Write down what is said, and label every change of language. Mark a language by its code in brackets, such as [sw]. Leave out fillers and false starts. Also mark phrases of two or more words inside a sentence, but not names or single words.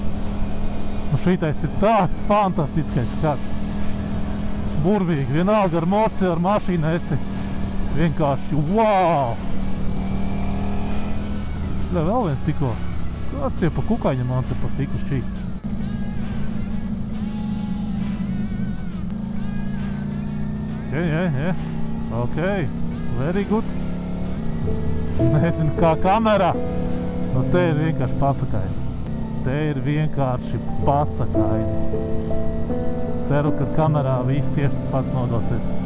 [lv] Nu šitais ir tāds fantastiskais skats. Burvīgi, vienalga ar moci, ar mašīnu esi. Vienkārši, wow! Vēl viens tikko. Kas tie pa kukaiņam man te pa stiklu šķīst? [en] Yeah. Ok, very good. [lv] Nezinu, kā kamerā. Nu, te ir vienkārši pasakaini. Ceru, ka kamerā viss tieši tas pats nodosies.